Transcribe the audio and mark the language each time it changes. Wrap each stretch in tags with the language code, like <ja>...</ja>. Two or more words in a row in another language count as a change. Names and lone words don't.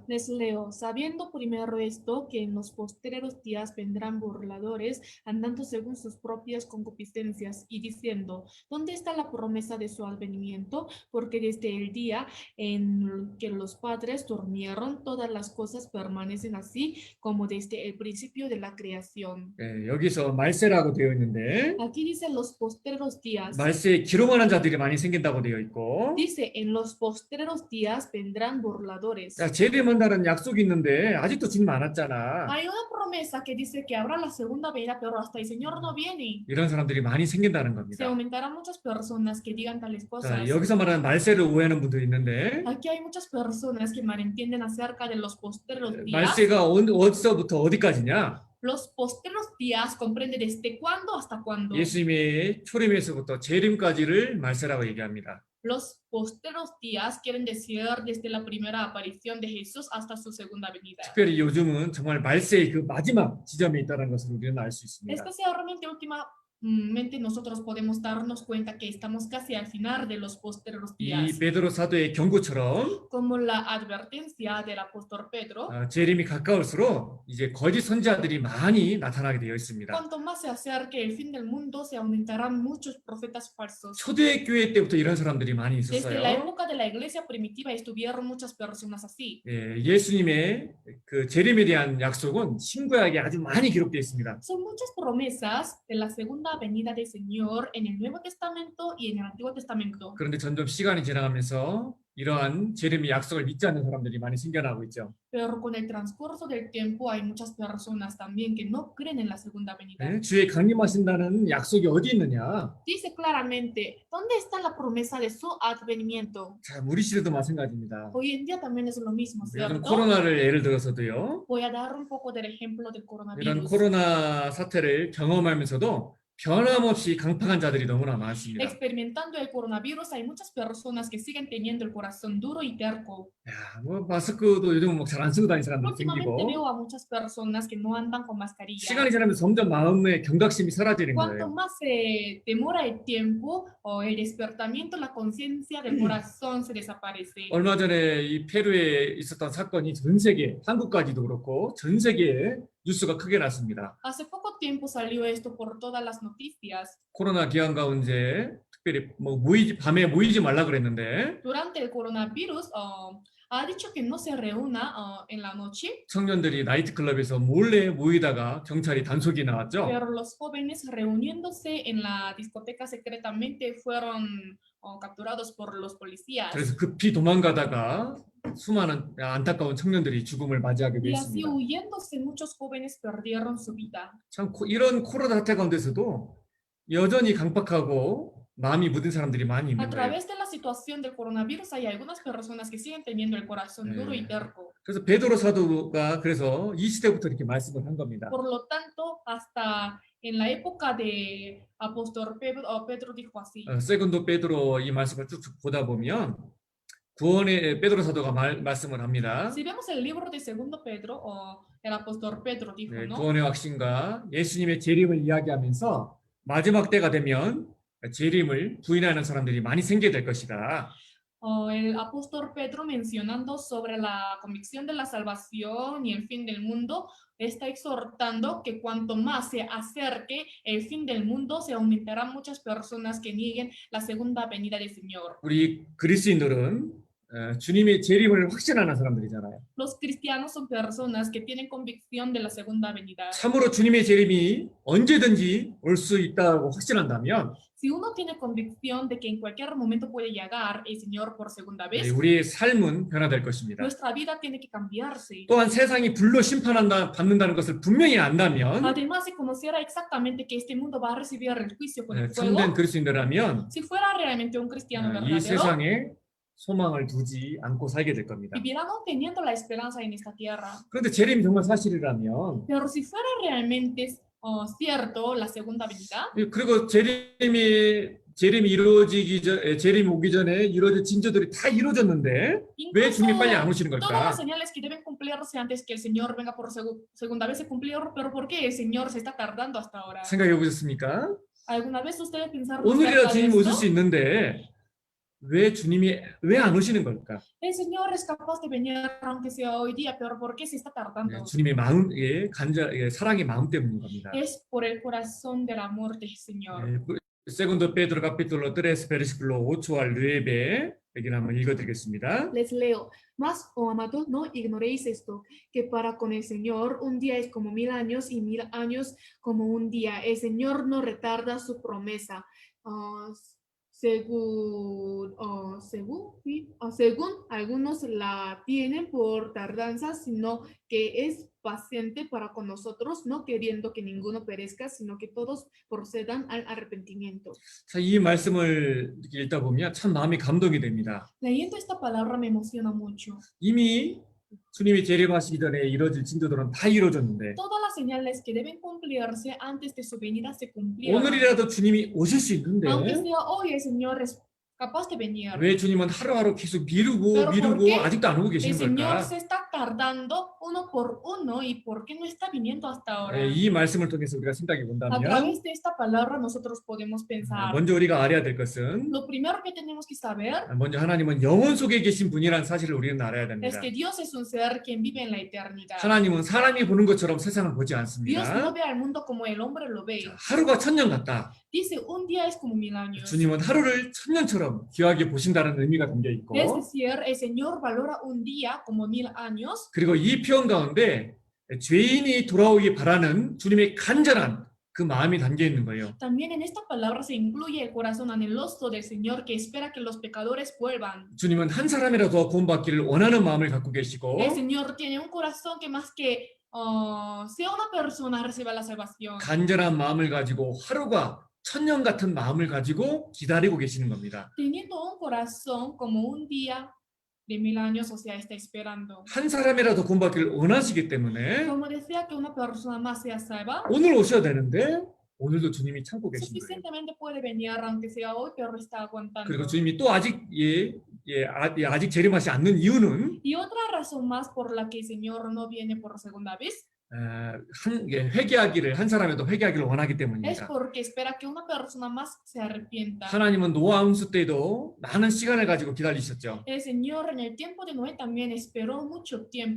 <es>Les leo, sabiendo primero esto, que en los postreros días vendrán burladores, andando según sus propias concupiscencias, y diciendo, ¿dónde está la promesa de su advenimiento? Porque desde el día en que los padres durmieron, todas las cosas permanecen así como desde el principio de la creación.</es> <ko>여기서 말세라고 되어 있는데</ko> <es>Aquí dice los postreros días.</es> <ko>말세에 기록만한 자들이 많이 생긴다고 되어 있고</ko> <es>Dice, en los postreros días vendrán burladores.</es> <ko>야, 재림한다는 약속이 있는데 아직도 주님 안 왔잖아.</ko> <es>Hay una promesa que dice que habrá la segunda venida, pero hasta el Señor no viene.</es> <ko>이런 사람들이 많이 생긴다는</ko> <es>Se</es> <ko>겁니다.</ko> <es>aumentarán muchas personas que digan tales</es> <ko>자,</ko> <es>cosas.</es> <ko>여기서 말하는 말세를 오해하는 분들이 있는데</ko> <es>Aquí hay muchas personas que malentienden acerca de los postreros días.</es> <ko>말세가 어디서부터 어디까지냐?</ko> <es>Los postreros días comprende desde cuándo hasta cuándo.</es> <ko>예수님의 초림에서부터 재림까지를 말세라고 얘기합니다.</ko> <es>Los postreros días quieren decir desde la primera aparición de Jesús hasta su segunda venida.</es> <ko>특별히 요즘은 정말 말세의 그 마지막 지점에 있다는 것을 우리는 알 수 있습니다.</ko> <es>Especialmente últimamente nosotros podemos darnos cuenta que estamos casi al final de los postreros</es> <ko>이</ko> <es>días.</es> <ko>베드로 사도의 경고처럼</ko> <es>Como la advertencia del apóstol Pedro,</es> <ko>재림이 가까울수록 이제 거짓 선지자들이 많이 나타나게 되어 있습니다.</ko> <es>cuanto más se acerque el fin del mundo, se aumentarán muchos profetas falsos.</es> <ko>초대교회 때부터 이런 사람들이 많이</ko> <es>Desde la</es> <ko>있었어요.</ko> <es>época de la iglesia primitiva estuvieron muchas personas así.</es> <ko>예수님의 그 재림에 대한 약속은 신구약에 아주 많이 기록되어 있습니다.</ko> <es>Son muchas promesas de la segunda venida del Señor en el Nuevo Testamento y en el Antiguo Testamento.</es> <ko>그런데 점점 시간이 지나가면서 이러한 재림의 약속을 믿지 않는 사람들이 많이 생겨나고 있죠.</ko> <es>Pero con el transcurso del tiempo hay muchas personas también que no creen en la segunda venida.</es> <ko>주의 강림하신다는 약속이 어디 있느냐?</ko> <es>Dice claramente, ¿dónde está la promesa de su advenimiento?</es> <ko>자, 우리 시대도 마찬가지입니다.</ko> <es>Hoy en día también es lo mismo,</es> <ko>요즘</ko> <es>¿cierto?</es> <ko>코로나를 예를 들어서도요.</ko> <es>Voy a dar un poco del ejemplo del</es> <ko>이런</ko> <es>coronavirus.</es> <ko>코로나 사태를 경험하면서도 변함없이 강팍한 자들이 너무나 많습니다.</ko> <es>Experimentando el coronavirus, hay muchas personas que siguen teniendo el corazón duro y terco.</es> <ko>야, 뭐 마스크도 요즘 잘 안 쓰고 다니는 사람들</ko> <es>Últimamente</es> <ko>생기고</ko> <es>veo a muchas personas que no andan con mascarilla.</es> <ko>시간이 지나면서 점점 마음의 경각심이 사라지는</ko> <es>Cuanto</es> <ko>거예요.</ko> <es>más se demora el tiempo o el despertamiento, la conciencia del corazón se desaparece.</es> <ko>얼마 전에 이 페루에 있었던 사건이 전 세계, 한국까지도 그렇고 전 세계에 뉴스가 크게 났습니다.</ko> <es>Hace poco tiempo salió esto por todas las noticias.</es> <ko>코로나 기간 가운데 특별히 뭐 밤에 모이지 말라 그랬는데</ko> <es>Durante el coronavirus, ha dicho que no se reúna en la noche,</es> <ko>청년들이 나이트클럽에서 몰래 모이다가 경찰이 단속이 나왔죠.</ko> <es>pero los jóvenes reuniéndose en la discoteca secretamente fueron capturados por los policías.</es> <ko>그래서 급히 도망가다가 수많은 안타까운 청년들이 죽음을 맞이하게</ko> <es>Y así</es> <ko>됐습니다.</ko> <es>huyéndose, muchos jóvenes perdieron su vida.</es> <ko>참 이런 코로나 사태 가운데서도 여전히 강팍하고 마음이 묻은 사람들이 많이</ko> <es>A</es> <ko>있는 거예요.</ko> <es>través de la situación del coronavirus hay algunas personas que siguen teniendo el corazón duro y terco.</es> <ko>그래서 베드로 사도가 그래서 이 시대부터 이렇게 말씀을 한 겁니다.</ko> <es>Por lo tanto, hasta en la época de apóstol Pedro dijo así.</es> <ko>세군도 베드로 이 말씀을 쭉쭉 보다 보면 구원의 베드로 사도가 말씀을 합니다.</ko> <es>Si vemos el libro de Segundo Pedro, el apóstol Pedro dijo,</es> <ko>네,</ko> <es>¿no?</es> <ko>구원의 확신과 예수님의 재림을 이야기하면서 마지막 때가 되면 재림을 부인하는 사람들이 많이 생기게 될 것이다.</ko> <es>El apóstol Pedro mencionando sobre la convicción de la salvación y el fin del mundo, está exhortando que cuanto más se acerque el fin del mundo, se aumentarán muchas personas que nieguen la segunda venida del Señor.</es> <ko>우리 그리스도인들은 주님의 재림을 확신하는 사람들이잖아요.</ko> <es>Los cristianos son personas que tienen convicción de la segunda venida.</es> <ko>참으로 주님의 재림이 언제든지 올 수 있다고 확신한다면</ko> <es>Si uno tiene convicción de que en cualquier momento puede llegar el Señor por segunda vez,</es> <ko>우리의 삶은 변화될 것입니다.</ko> <es>nuestra vida tiene que cambiarse.</es> <ko>또한 세상이 불로 받는다는 것을 분명히 안다면</ko> <es>Además, si conociera exactamente que este mundo va a recibir el juicio con el</es> <ko>참된</ko> <es>fuego,</es> <ko>그리스도인이라면</ko> <es>si fuera realmente un cristiano</es> <ko>이</ko> <es>verdadero,</es> <ko>세상에 소망을 두지 않고 살게 될 겁니다.</ko> <es>vivirá no teniendo la esperanza en esta tierra.</es> <ko>그런데 재림이 정말 사실이라면</ko> <es>Pero si fuera realmente cierto la segunda venida,</es> <ko>그리고 재림이 재림이 오기 전에 이루어질 징조들이 다 이루어졌는데 왜</ko> <es>incluso</es> <ko>주님이 빨리 안 오시는</ko> <es>todas</es> <ko>걸까?</ko> <es>las señales que deben cumplirse antes que el Señor venga por segunda vez se cumplieron, pero ¿por qué el Señor se está tardando hasta ahora?</es> <ko>생각해 보셨습니까?</ko> <es>¿Alguna vez ustedes pensaron</es> <ko>오늘이라</ko> <es>acerca de</es> <ko>주님이 오실 수</ko> <es>esto?</es> <ko>있는데 왜 주님이 왜 안 오시는 걸까?</ko> <es>El Señor es capaz de venir aunque sea hoy día, pero ¿por qué se está tardando?</es> <ko>주님의 마음, 사랑의 마음 때문인 겁니다.</ko> <es>Es por el corazón del amor del Señor. Segundo Pedro capítulo 3 versículo 8 al 9</es> <ko>여기를 한번 읽어드리겠습니다.</ko> <es>Les leo, mas, oh amados, no ignoréis esto, que para con el Señor un día es como 1000 años y 1000 años como un día. El Señor no retarda su promesa, según algunos la tienen por tardanza, sino que es paciente para con nosotros, no queriendo que ninguno perezca, sino que todos procedan al arrepentimiento.</es> <ko>자, 이 말씀을 읽다 보면 참 마음이 감동이 됩니다.</ko> <es>Leyendo esta palabra me emociona mucho.</es> <ko>이미 주님이 재림하시기 전에 이루어질 징조들은 다 이루어졌는데</ko> <es>Todas las señales que deben cumplirse antes de su venida se cumplieron.</es> <ko>오늘이라도 주님이 오실 수 있는데</ko> <es>Aunque sea hoy, el Señor es capaz de venir.</es> <ko>왜 주님은 하루하루 계속 미루고</ko> <es>Pero ¿por</es> <ko>미루고</ko> <es>qué</es> <ko>아직도 안 오고</ko> <es>El</es> <ko>계시는</ko> <es>Señor</es> <ko>걸까?</ko> <es>se está tardando uno por uno y ¿por qué no está viniendo hasta ahora?</es> <ko>이 말씀을 통해서 우리가 생각해</ko> <es>A</es> <ko>본다면</ko> <es>través de esta palabra nosotros podemos pensar.</es> <ko>먼저 우리가 알아야 될 것은</ko> <es>Lo primero que tenemos que saber</es> <ko>먼저 하나님은 영원 속에 계신 분이라는 사실을 우리는 알아야</ko> <es>es</es> <ko>됩니다.</ko> <es>que Dios es un ser quien vive en la eternidad.</es> <ko>하나님은 사람이 보는 것처럼 세상을 보지</ko> <es>Dios no</es> <ko>않습니다.</ko> <es>ve al mundo como el hombre lo ve.</es> <ko>하루가 천년 같다.</ko> <es>Dice, un día es como 1000 años.</es> <ko>주님은 하루를 천년처럼 귀하게 보신다는 의미가 담겨 있고</ko> <es>Es decir, el Señor valora un día como 1000 años.</es> <ko>그리고 이 표현 가운데 죄인이 돌아오기 바라는 주님의 간절한 그 마음이 담겨 있는 거예요.</ko> <es>También en esta palabra se incluye el corazón anheloso del Señor que espera que los pecadores vuelvan.</es> <ko>주님은 한 사람이라도 구원받기를 원하는 마음을 갖고 계시고</ko> <es>El Señor tiene un corazón que más que sea una persona reciba la salvación.</es> <ko>간절한 마음을 가지고 하루가 천년 같은 마음을 가지고 기다리고 계시는 겁니다.</ko> <es>Teniendo un corazón como un día de 1000 años, o sea, está esperando.</es> <ko>한 사람이라도 구원받기를 원하시기 때문에</ko> <es>Como desea que una persona más sea salva,</es> <ko>오늘 오셔야 되는데 오늘도 주님이 참고 계신 거예요.</ko> <es>suficientemente puede venir aunque sea hoy, pero está aguantando.</es> <ko>그리고 주님이 또 아직 아직 재림하지 않는 이유는</ko> <es>Y otra razón más por la que el Señor no viene por segunda vez</es> <ko>회개하기를 한 사람에도 회개하기를 원하기</ko> <es>es</es> <ko>때문입니다.</ko> <es>porque espera que una persona más se arrepienta.</es> <ko>하나님은 노아 홍수 때도 많은 시간을 가지고 기다리셨죠.</ko> <es>El Señor en el tiempo de Noé también esperó mucho tiempo,</es>